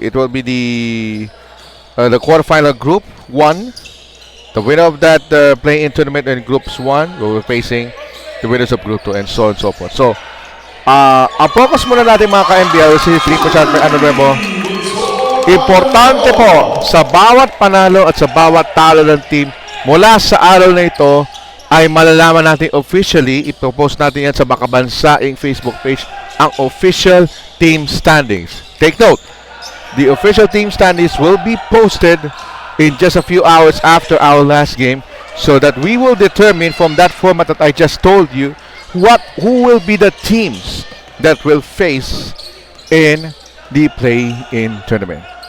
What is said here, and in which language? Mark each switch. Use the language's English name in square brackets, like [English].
[English] It will be the quarterfinal group 1. The winner of that play-in tournament in groups 1 will be facing the winners of group 2, and so on and so forth. [Filipino] So, ang focus muna natin mga ka-MBL, si Filipe Chat, importante po sa bawat panalo at sa bawat talo ng team mula sa araw na ito ay malalaman natin officially, ipopost natin yan sa makabansaing Facebook page, ang official team standings. [English] Take note, the official team standings will be posted in just a few hours after our last game, so that we will determine from that format that I just told you who will be the teams that will face in the play-in tournament.